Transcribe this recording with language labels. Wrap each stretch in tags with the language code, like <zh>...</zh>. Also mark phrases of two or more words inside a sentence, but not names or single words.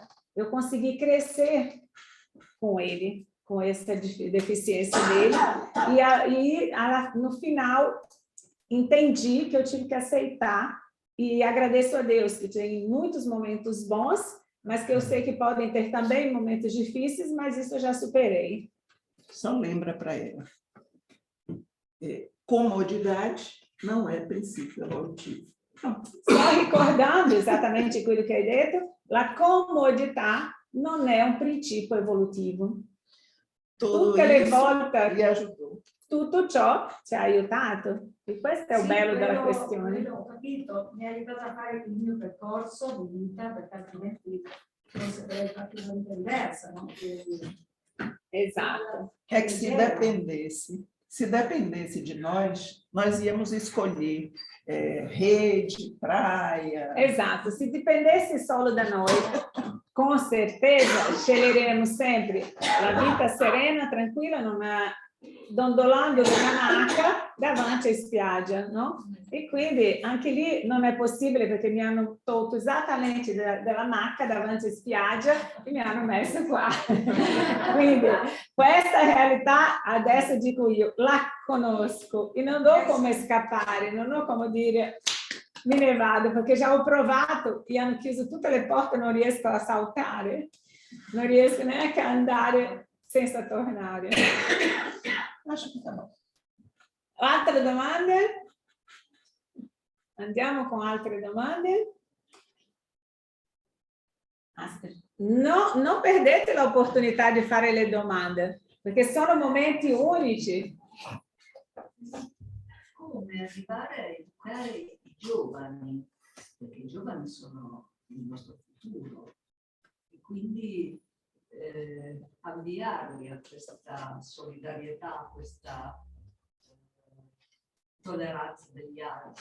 <pt>Eu consegui crescer com ele, com essa deficiência dele, e no final entendi que eu tive que aceitar, e agradeço a Deus que tem muitos momentos bons, mas que eu sei que podem ter também momentos difíceis, mas isso eu já superei. Só lembra para ela. Comodidade não é princípio evolutivo.</pt> <it>Só ricordando exatamente quello che hai detto, la comodità non è un principio evolutivo. Tutte le volte</it> <pt>lhe ajudou.</pt> <it>tutto ciò ci ha aiutato, e questo è il bello della questione. Ho capito, mi ha aiutato a fare il mio percorso di vita, perché altrimenti non saprei fare una vita diversa, no? Esatto.</it> <pt>É que se dependesse de nós íamos escolher rede, praia.</pt> <it>Esatto, se dipendesse solo da noi, con certeza sceglieremo sempre la vita serena, tranquilla, dondolando una maca davanti a spiaggia, no? E quindi anche lì non è possibile perché mi hanno tolto esattamente della macca davanti a spiaggia e mi hanno messo qua. Quindi questa realtà adesso dico io, la conosco e non ho come scappare, non ho come dire me ne vado perché già ho provato e hanno chiuso tutte le porte, non riesco a saltare, non riesco neanche a andare senza tornare.</it> <pt>Acho que tá bom.</pt> <it>Altre domande? Andiamo con altre domande? No, non perdete l'opportunità di fare le domande, perché sono momenti unici. Come arrivare a educare i giovani, perché i giovani sono il nostro futuro, e quindi avviarli a questa solidarietà, a questa tolleranza degli altri.</it>